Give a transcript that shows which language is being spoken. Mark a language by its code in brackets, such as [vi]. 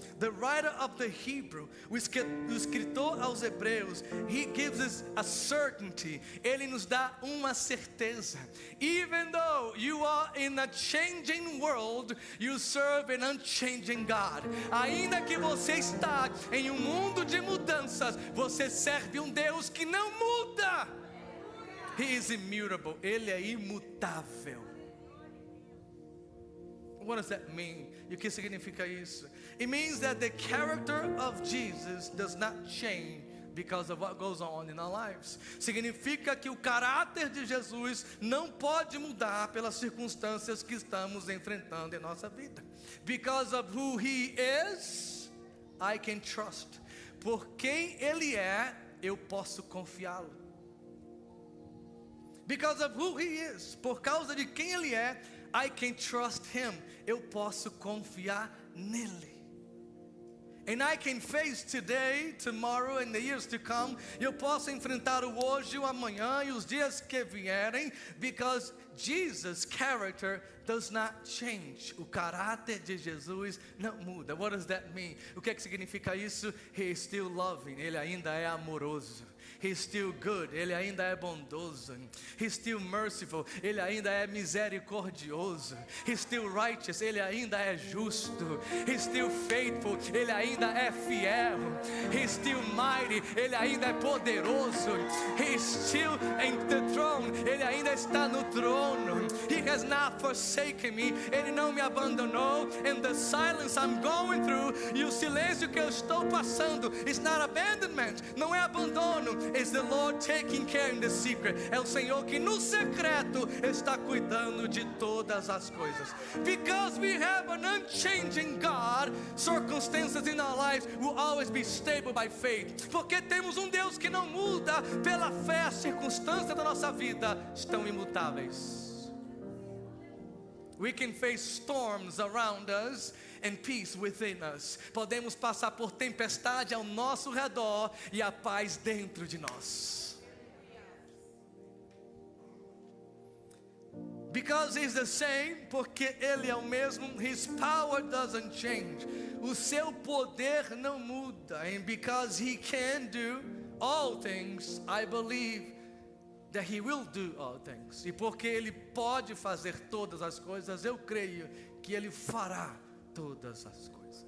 [en] The writer of the Hebrew, [pt] o escritor aos Hebreus, [en] he gives us a certainty. [pt] Ele nos dá uma certeza. [en] Even though you are in a changing world, you serve an unchanging God. [pt] Ainda que você está em um mundo de mudanças, você serve um Deus que não muda. [en] He is immutable. [pt] Ele é imutável. [en] What does that mean? [pt] E o que significa isso? [en] It means that the character of Jesus does not change because of what goes on in our lives. [pt] Significa que o caráter de Jesus não pode mudar pelas circunstâncias que estamos enfrentando em nossa vida. [en] Because of who He is, I can trust. [pt] Por quem Ele é, eu posso confiá-lo. [en] Because of who He is, [pt] por causa de quem Ele é, [en] I can trust Him. [pt] Eu posso confiar nele. [en] And I can face today, tomorrow, and the years to come. [pt] Eu posso enfrentar o hoje, o amanhã e os dias que vierem, [en] because Jesus' character does not change. [pt] O caráter de Jesus não muda. [en] What does that mean? [pt] O que é que significa isso? [en] He is still loving. [pt] Ele ainda é amoroso. [en] He's still good. [pt] Ele ainda é bondoso. [en] He's still merciful. [pt] Ele ainda é misericordioso. [en] He's still righteous. [pt] Ele ainda é justo. [en] He's still faithful. [pt] Ele ainda é fiel. [en] He's still mighty. [pt] Ele ainda é poderoso. [en] He's still in the throne. [pt] Ele ainda está no trono. [en] He has not forsaken me. [pt] Ele não me abandonou. [en] And the silence I'm going through, [pt] e o silêncio que eu estou passando, [en] is not abandonment. [pt] Não é abandono. [en] It's the Lord taking care in the secret. [pt] É o Senhor que no secreto está cuidando de todas as coisas. [en] Because we have an unchanging God, circumstances in our lives will always be stable by faith. [pt] Porque temos um Deus que não muda pela fé. As circunstâncias da nossa vida estão imutáveis. [en] We can face storms around us and peace within us. [pt] Podemos passar por tempestade ao nosso redor e a paz dentro de nós. [en] Because he's the same, [pt] porque ele é o mesmo, [en] his power doesn't change. [pt] O seu poder não muda. [en] And because he can do all things, I believe that he will do all things. [pt] E porque ele pode fazer todas as coisas, eu creio que ele fará todas as coisas.